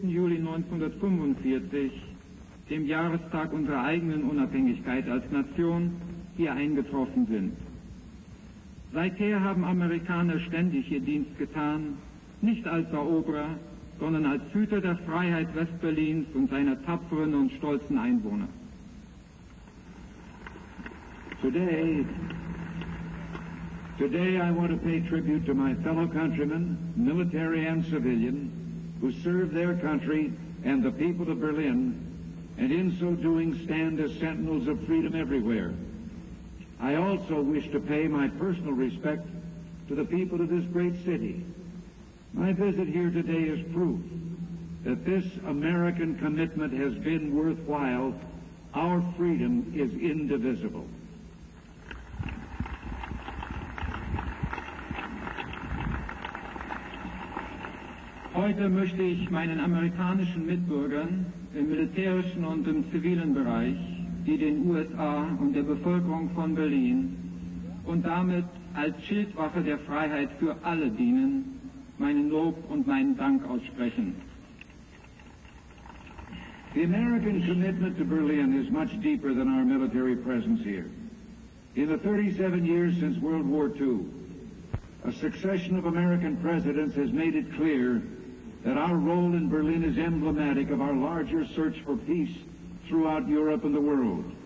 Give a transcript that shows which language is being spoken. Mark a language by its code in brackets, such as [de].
[de] Juli 1945, dem Jahrestag unserer eigenen Unabhängigkeit als Nation, hier eingetroffen sind. Seither haben Amerikaner ständig ihr Dienst getan, nicht als Eroberer, sondern als Hüter der Freiheit Westberlins und seiner tapferen und stolzen Einwohner. [en] Today I want to pay tribute to my fellow countrymen, military and civilian, who serve their country and the people of Berlin, and in so doing stand as sentinels of freedom everywhere. I also wish to pay my personal respect to the people of this great city. My visit here today is proof that this American commitment has been worthwhile. Our freedom is indivisible. [de] Heute möchte ich meinen amerikanischen Mitbürgern im militärischen und im zivilen Bereich, die den USA und der Bevölkerung von Berlin und damit als Schildwache der Freiheit für alle dienen, meinen Lob und meinen Dank aussprechen. [en] The American commitment to Berlin is much deeper than our military presence here. In the 37 years since World War II, a succession of American presidents has made it clear that our role in Berlin is emblematic of our larger search for peace throughout Europe and the world.